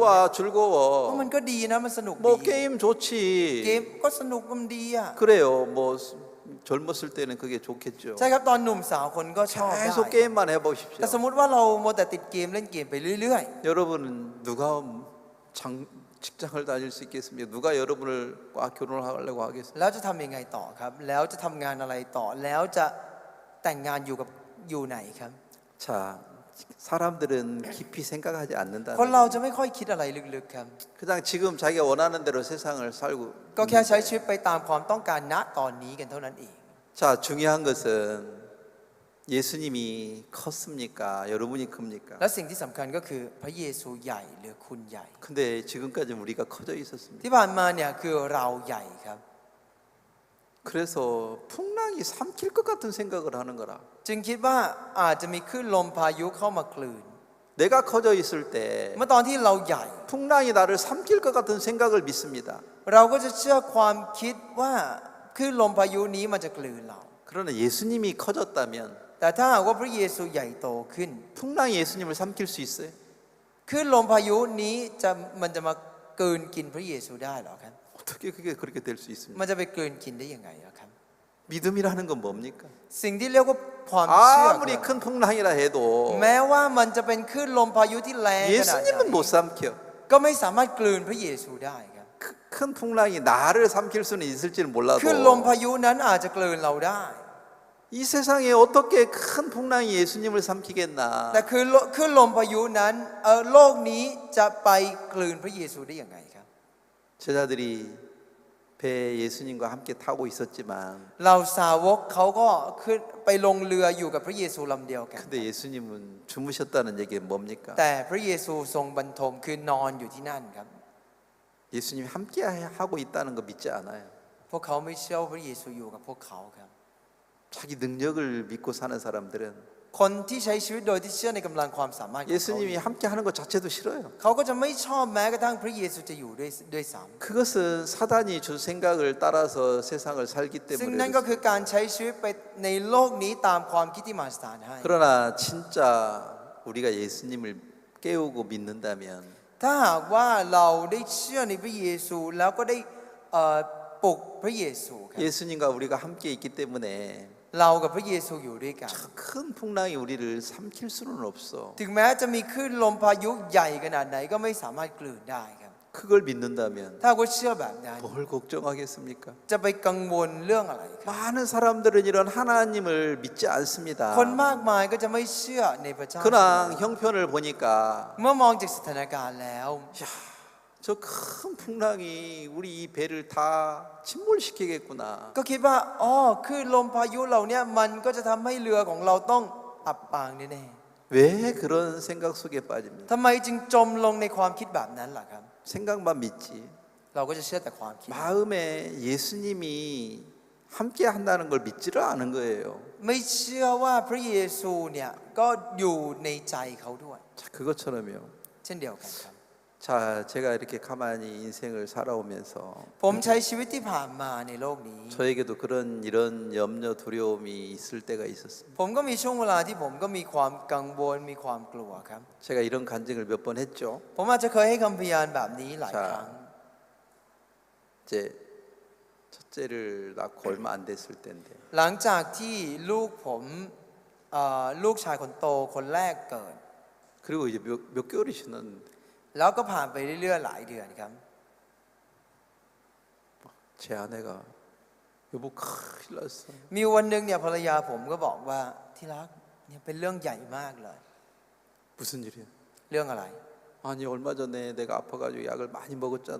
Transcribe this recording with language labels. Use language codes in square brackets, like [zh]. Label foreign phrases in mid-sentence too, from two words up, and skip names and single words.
[ko] 좋아, [th] เพราะ [ko] 즐거워. [th] มันก็ดีนะมันสนุก [ko] 뭐 [th] ดี [ko] 게임 [th] เก [ko] 좋지. [th] มก็สนุกมันดีอ่ะ [ko] 그래요. 뭐 젊었을 때는 그게 좋겠죠. [th] ใช่ครับตอนหนุ่มสาวคนก็ชอบได้ [ko] 계속 게임만 [th] แต่ [ko] 해보십시오. [th] สมมุติว่าเราโมวแต่ติดเกมเล่นเกมไปเรื่อย [ko] 여러분은 누가 직장을 다닐 수 있겠습니까? 누가 여러분을 꽉 결혼을 하려고 하겠습니까? [th] ๆ แล้วจะทำยังไงต่อครับ แล้วจะทำงานอะไรต่อแล้วจะแต่งงานอยู่ไหนครับ [ko] 자, 사람들은 깊이 생각하지 [th] คน [ko] 않는다는 [th] เรา [ko] 거예요. [th] จะไม่ค่อยคิดอะไรลึกๆครับ [ko] 그냥 지금 자기가 원하는 대로 세상을 살고 [th] ก็แค่ใช้ชีวิตไปตามความต้องการณตอนนี้กันเท่านั้นเอง [ko] 자, 중요한 것은 예수님이 컸습니까? 여러분이 큽니까? [th] และสิ่งที่สำคัญก็คือพระเยซูใหญ่หรือคุณใหญ่ [ko] 근데 지금까지 우리가 커져 있었습니다. [th] ที่ผ่านมาเนี่ยคือเราใหญ่ครับ [ko] 그래서 풍랑이 삼킬 것 같은 생각을 하는 거라. [th] จึงคิดว่าอาจจะมีคลื่นลมพายุเข้ามากลืน [ko] 내가 커져 있을 때 [th] เมื่อตอนที่เราใหญ่ [ko] 풍랑이 나를 삼킬 것 같은 생각을 믿습니다. [th] เราก็จะเชื่อความคิดว่าคลื่นลมพายุนี้มันจะกลืนเรา [ko] 그러나 예수님이 커졌다면 [th] แต่ถ้าหากว่าพระเยซูใหญ่โตขึ้น [ko] 풍랑이 예수님을 삼킬 수 있어요? [th] คลื่นลมพายุนี้มันจะมากลืนกินพระเยซูได้หรอครับ [ko] 어떻게 그게 그렇게 될 수 있습니까? [th] มันจะไปกลืนกินได้ยังไงอะครับ [ko] 믿음이라는 건 뭡니까? [th] สิ่งที่เรียกว่าความเชื่อ [ko] 아무리 큰 풍랑이라 해도 [th] แม้ว่ามันจะเป็นคลื่นลมพายุที่แรงขนาดไหน [ko] 예수님은 못 삼켜. [th] ก็ไม่สามารถกลืนพระเยซูได้ครับ [ko] 큰 풍랑이 나를 삼킬 수는 있을지는 [th] คลื่นลม [ko] 몰라도 [th] พายุนั้นอาจจะกลืนเราได้ [ko] 이 세상에 어떻게 큰 풍랑이 예수님을 삼키겠나? [th] แต่คือคลื่นลมพายุนั้นโลกนี้จะไปกลืนพระเยซูได้ยังไงครับ [ko] 제자들이 배에 예수님과 함께 타고 있었지만 [th] เราสาวกเขาก็ขึ้นไปลงเรืออยู่กับพระเยซูลำเดียวกัน [ko] 근데 예수님은 주무셨다는 얘기는 뭡니까? [th] แต่พระเยซูทรงบรรทมคือนอนอยู่ที่นั่นครับ [ko] 예수님이 함께 하고 있다는 거 믿지 않아요. [th] พวกเขาไม่เชื่อว่าพระเยซูอยู่กับพวกเขาครับ [ko] 자기 능력을 믿고 사는 사람들은 [th] คนที่ใช้ชีวิตโดยที่เชื่อในกำลังความสามารถของเขา [ko] 예수님이 함께 하는 것 자체도 싫어요. [th] เขาก็จะไม่ชอบแม้กระทั่งพระเยซูจะอยู่ด้วยซ้ [ko] 그것은 사단이 주 생각을 따라서 세상을 살기 [th] ำซึ่ง [ko] 때문에 [th] นั่นก็คือการใช้ชีวิตไปในโลกนี้ตามความคิดที่มารสถานให้ [ko] 그러나 진짜 우리가 예수님을 깨우고 믿는다면 [th] ถ้าหากว่าเราได้เชื่อในพระเยซูแล้วก็ได้ปลุกพระเยซูครับ [ko] 예수님과 우리가 함께 있기 때문에 [th] เรากับพระเยซูอยู่ด้วยกัน [ko] 큰 풍랑이 우리를 삼킬 수는 없어. [th] ถึงแม้จะมีคลื่นลมพายุใหญ่ขนาดไหนก็ไม่สามารถกลืนได้ครับ [ko] 그걸 믿는다면 [th] ถ้าว่าเชื่อแบบนั้น [ko] 뭘 걱정하겠습니까? [th] จะไปกังวลเรื่องอะไรครับ [ko] 많은 사람들은 이런 하나님을 믿지 않습니다. [th] คนมากมายก็จะไม่เชื่อในพระเจ้า [ko] 그냥 형편을 보니까 [th] เมื่อมองจากสถานการณ์แล้ว [ko] 저 큰 풍랑이 우리 이 배를 다 침몰시키겠구나. [th] ก็คิดว่าอ๋อคลื่นลมพายุเหล่านี้มันก็จะทำให้เรือของเราต้องอับปางแน่ [ko] 왜 그런 생각 속에 빠집니까? [th] ๆทำไมจึงจมลงในความคิดแบบนั้นล่ะครับ [ko] 생각만 믿지. [th] เราก็จะเชื่อแต่ความคิด [ko] 마음에 예수님이 함께 한다는 걸 믿지를 않은 거예요. [th] ไม่เชื่อว่าพระเยซูเนี่ยก็อยู่ในใจเขาด้วย [ko] 자, 그것처럼요. [th] เช่นเดียวกันครับ [ko] 자, 제가 이렇게 가만히 인생을 살아오면서 [th] ผมใช้ชีวิตที่ผ่านมาในโลกนี้ [ko] 저에게도 이런 염려 두려움이 있을 때가 있었습니다. [th] ผมก็มีช่วงเวลาที่ผมก็มีความกังวลมีความกลัวครับ [ko] 제가 이런 간증을 몇 번 했죠. [th] ผมอาจจะเคยให้คำพยานแบบนี้หลายครั้ง [ko] 이제 첫째 첫째를 낳고 얼마 안 됐을 때인데 [th] หลังจากที่ลูกผมลูกชายคนโตคนแรกเกิด [ko] 그리고 이제 몇 개월이 지났는데 [th] แล้วก็ผ่านไปเรื่อยๆหลายเดือนครับ [ko] 제 아내가 여보 큰일 났어. [th] มีวันหนึ่งเนี่ยภรรยาผมก็บอกว่าที่รักเนี่ยเป็นเรื่องใหญ่มากเลย [ko] 무슨 일이야? [th] เรื่องอะไร [ko] 아니 얼마 전에 내가 아파가지고 약을 많이 먹었잖아.